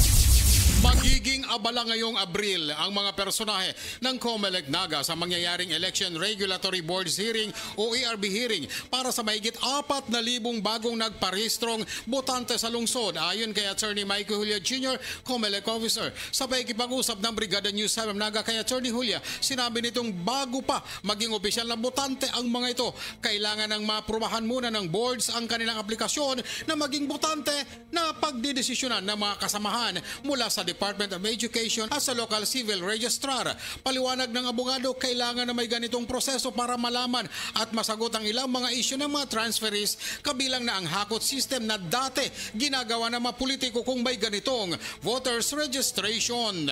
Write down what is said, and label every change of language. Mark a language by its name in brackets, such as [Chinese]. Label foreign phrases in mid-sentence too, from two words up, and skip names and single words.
[Filipino] Magiging abala ngayong Abril ang mga personahe ng COMELEC Naga sa mangyayaring Election Regulatory Boards hearing o ERB hearing para sa mahigit 4,000 bagong nagparehistrong botante sa lungsod. Ayon kay Attorney Mike Julia Jr., COMELEC officer. Sa pakikipag-usap ng Brigada News 7 Naga kay Attorney Julia, sinabi nitong bago pa maging opisyal na botante ang mga ito, kailangan ng maaprubahan muna ng boards ang kanilang aplikasyon na maging botante na pagdidesisyonan ng mga kasamahan mula sa Department of Education at sa [English] local civil registrar. [Filipino] Paliwanag ng abogado, kailangan na may ganitong proseso para malaman at masagot ang ilang mga isyu ng mga transferees, kabilang na ang hakot system na dati ginagawa ng mga politiko kung may ganitong [English] voters registration.